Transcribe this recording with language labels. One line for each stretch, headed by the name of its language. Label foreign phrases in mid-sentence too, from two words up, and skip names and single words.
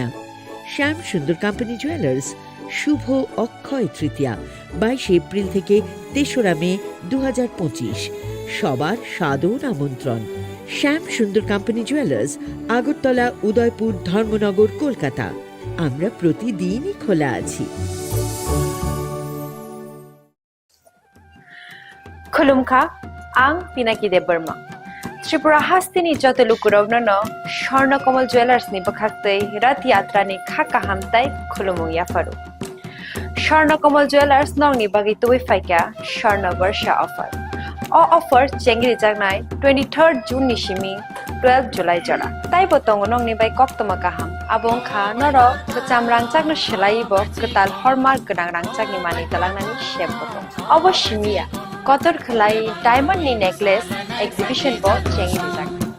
Bangla: শ্যাম সুন্দর কোম্পানি জুয়েলার্স শুভ অক্ষয় তৃতীয়া 22 এপ্রিল থেকে 3রা মে 2025। সবার সাদর আমন্ত্রণ। শ্যাম সুন্দর কোম্পানি জুয়েলার্স, আগরতলা, উদয়পুর, ধর্মনগর, কলকাতা। আমরা প্রতিদিনই খোলা আছি।
Kok Borok: खुलुमखा आं पिनाकी देब बर्मा त्रिपुरा हास्तिनि जत लुकुरावनो स्वर्ण कमल ज्वेलर्स नि बखाक्तै रथ यात्रा नि खाका हामताय खुलुमु याफारु स्वर्ण कमल ज्वेलर्स नंगनि बागै तुबै फाइका स्वर्ण वर्ष ऑफर ऑफर चेंगरि जागनाय 23rd जून नि सिमी 12 जुलाई जरा ताइ बतंग नंगनि बाय कक्तमा काहाम आबों खा नरो बचाम रांचागनो सेलाइबो कताल हरमार्क गोनां रांचागनि मानि तलांनानि शेप बतंग अवश्यमिया कतर खलाई डायमंड नि
English: necklace exhibition
Kok Borok: बो चेंगि जाग